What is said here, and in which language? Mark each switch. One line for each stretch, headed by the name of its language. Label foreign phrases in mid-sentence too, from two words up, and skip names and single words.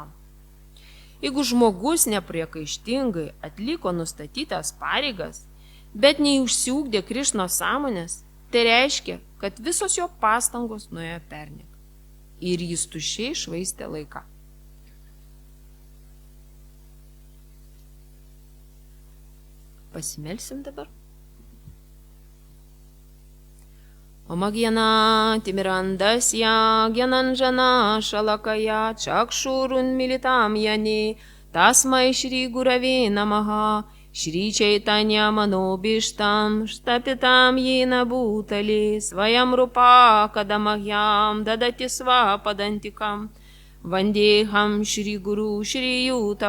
Lithuanian: Jeigu žmogus nepriekaištingai atliko nustatytas pareigas, bet neužsiugdė Krišnos sąmonės, tai reiškia, kad visos jo pastangos nuėjo perniek ir jis tuščiai švaistė laiką. Pasimelsim dabar.
Sanskrit: ओम् अज्ञान तिमिरान्धस्य ज्ञानाञ्जन शलाकया चक्षुरुन् मीलितं येन तस्मै श्री गुरवे नमः श्री चैतन्य मनोऽभीष्टं स्थापितं येन भूतले स्वयं रूप कदा मह्यं ददाति स्वपदान्तिकम् वन्देऽहं श्री गुरु श्री युत